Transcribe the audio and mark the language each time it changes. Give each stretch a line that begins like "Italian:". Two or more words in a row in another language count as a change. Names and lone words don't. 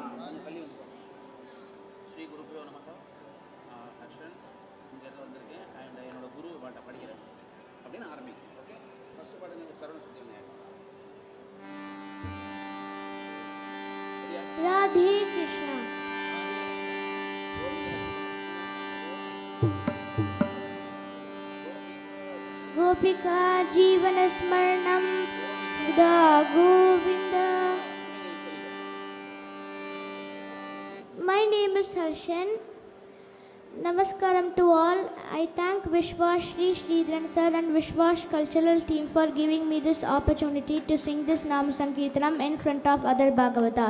Sanskrit: श्री गुरुभ्यो नमः.
Tamil: அக்ஷன் இங்கே வந்திருக்கேன் அண்ட் என்னோட குரு பாட்டை படிக்கிறேன் அப்படின்னு ஆரம்பிக்கும்.
English: okay, first
Tamil: பாட்டு நீங்கள் சரவண சுத்திங்க.
Sanskrit: राधे कृष्णा. गोपिका जीवन स्मरणं दा गोविंद.
English: My name is Harshan. Namaskaram to all. I thank Vishwash Shri Sridharan sir and Vishwash cultural team for giving me this opportunity to sing this Nama Sankirtanam in front of other Bhagavatas.